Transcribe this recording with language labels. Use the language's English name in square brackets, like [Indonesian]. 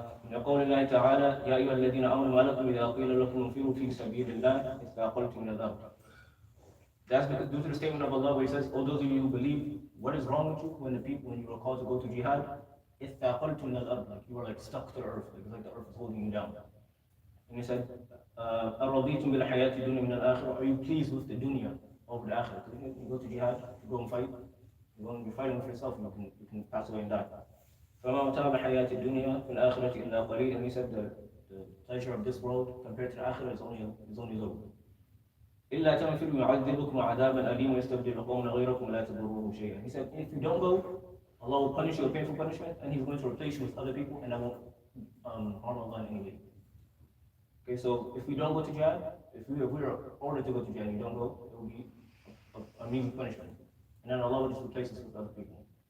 [Arabic] يقول الله تعالى يا أيها الذين آمنوا ما لكم إذا قيل لكم انفروا في سبيل الله استثقلتم من الأرض. [English] That's because due to the statement of Allah where He says, "O those of you who believe, what is wrong with you when you were called to go to jihad? [Arabic] استثقلتم من الأرض, [English] like you were like stuck to the earth, like the earth is holding you down." And He said, [Arabic] أرضيتم بالحياة الدنيا من الآخرة? [English] Are you pleased with the dunya over the akhirah? You go to jihad, you go and fight, you're going to be fighting for yourself, you can pass away and die. [Arabic] فما متاع الحياة الدنيا في الآخرة إلا قليل. [English] And he said the pleasure of this world compared to the akhirah is only low. [Arabic] إلا تنفروا يعذبكم عذابا أليما ويستبدل قوما غيركم لا تضروه شيئا. [English] He said if you don't go, Allah will punish you a painful punishment, and He's going to replace you with other people, and that won't harm Allah in any way. Okay, so if we don't go to jihad, if we are ordered to go to jihad and you don't go, it will be a mean punishment, and then Allah will just replace us with other people.